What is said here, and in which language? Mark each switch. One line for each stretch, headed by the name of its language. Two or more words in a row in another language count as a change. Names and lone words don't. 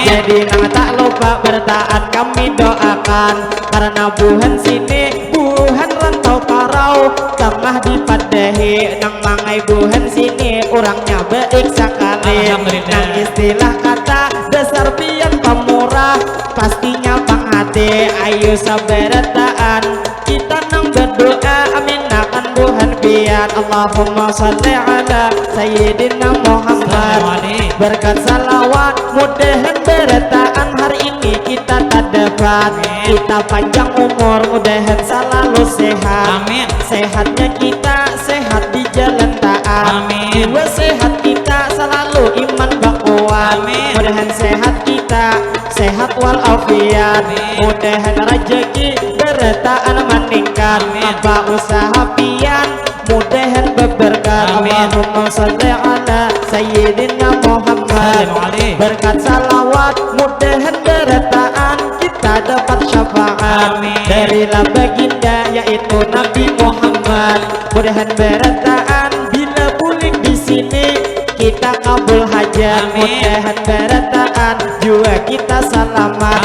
Banjar: Jadi nang tak lupa bertaat kami doakan karena buhan sini buhan rantau parau tengah dipadahi nang mangai buhan sini orangnya baik sekali. Alhamdulillah. Nang istilah kata dasar pian pemurah pastinya pang hati. Ayo sabarataan kita nang berdoa amin akan buhan pian.
Arabic: اللهم صل على سيدنا محمد.
Banjar: Berkat salawat mudahan berataan hari ini kita tak dapat. Kita panjang umur mudahan selalu sehat. Amin. Sehatnya kita sehat di jalan taat. Amin. Jiwa sehat kita selalu iman bakuat. Amin. Mudahan sehat kita sehat walafiat. Amin. Mudahan rezeki berataan meningkat. Amin. Apa usaha pian mudahan berberkat. Amin.
Arabic: اللهم صل على سيدنا محمد.
Banjar: Berkat salawat mudahan berataan kita dapat syafaat. Amin. Dari baginda yaitu Nabi Muhammad. Mudahan berataan bila pulik di sini kita kabul hajat. Amin. Mudahan berataan juga kita selamat.